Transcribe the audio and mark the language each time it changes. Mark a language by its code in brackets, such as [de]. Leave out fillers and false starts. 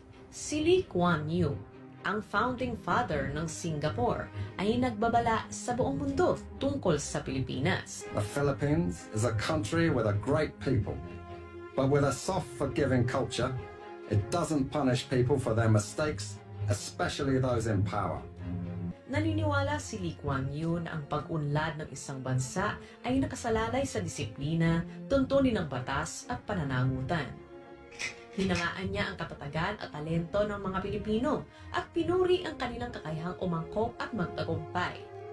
[tl] Si Lee Kuan Yew, ang founding father ng Singapore, ay nagbabala sa buong mundo tungkol sa Pilipinas. [en] The Philippines is a country with a great people, but with a soft, forgiving culture. It doesn't punish people for their mistakes, especially those in power. [tl] Naniniwala si Lee Kuan Yew na ang pag-unlad ng isang bansa ay nakasalalay sa disiplina, tuntunin ng batas at pananagutan. Hinangaan niya ang katatagan at talento ng mga Pilipino at pinuri ang kanilang kakayahang umangkop at magtagumpay.